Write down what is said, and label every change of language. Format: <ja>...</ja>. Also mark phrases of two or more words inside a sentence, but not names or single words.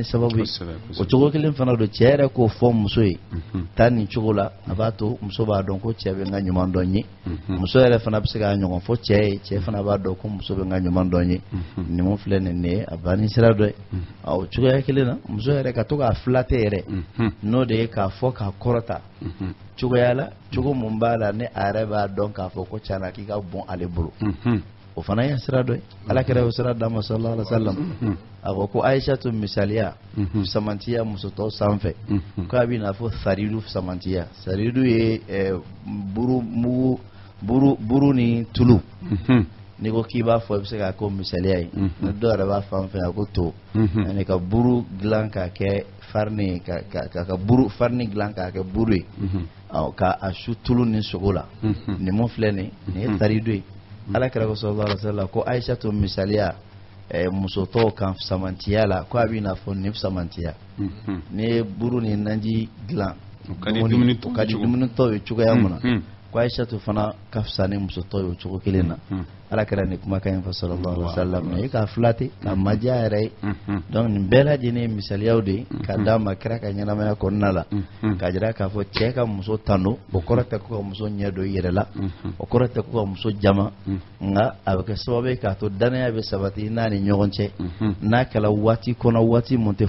<bm>sababu ye o cogo kelen fana don cɛ yɛrɛ k'o fɔ muso ye taa nin cogo la a b'a to muso b'a dɔn ko cɛ bɛ n ka ɲuman dɔn ye muso yɛrɛ fana bɛ se k'a ɲɔgɔn fɔ cɛ ye cɛ fana b'a dɔn ko muso bɛ n ka ɲuman dɔn ye nin mun filɛ nin ye a ban ni sira dɔ ye o cogoya kelen na muso yɛrɛ ka to k'a filate yɛrɛ n'o de ye k'a fɔ k'a kɔrɔta cogoya la cogo mun b'a la ne a yɛrɛ b'a dɔn k'a fɔ ko tiɲɛna k'i ka bon ale bolo o fana ye sira dɔ ye alakira y'o sira d'a ma</bm> <ar>صلى الله عليه وسلم</ar> <bm>a ko ko Aisatu misaliya samantiya muso tɔw sanfɛ k'a bɛ n'a fɔ saridu samantiya saridu ye buru ni tulu n'i ko k'i b'a fɔ i bɛ se k'a ko misaliya ye ni dɔw yɛrɛ b'a fan fɛ a ko to ani ka buru dilan k'a kɛ farini ka buru farini dilan k'a kɛ buru ye ka a su tulu ni sogo la nin mun filɛ nin ye saridu ye alakira ko</bm> <ar>صلى الله عليه وسلم</ar> <bm>ko Aisatu misaliya muso tɔw kan samantiya la ko a bɛ n'a fɔ nin samantiya ni ye buru ni naji dilan ka di dumuni tɔw ye cogoya min na ko Aisatu fana ka fisa ni muso tɔw ye o cogo kelen na alakira ni kumakan in fɔ</bm> <ar>صلى الله عليه وسلم</ar> <bm>mais k'a filate ka maja yɛrɛ ye donc nin bɛɛ lajɛlen ye misaliyaw de ka d'a ma kira ka ɲɛnamaya kɔnɔna la ka jira k'a fɔ cɛ ka muso tanu o kɔrɔ tɛ ko ka muso ɲɛ don i yɛrɛ la o kɔrɔ tɛ ko ka muso jama nka a bɛ kɛ sababu ye k'a to danaya bɛ sabati i n'a ni ɲɔgɔn cɛ n'a kɛra waati kɔnɔ waati mun tɛ</bm>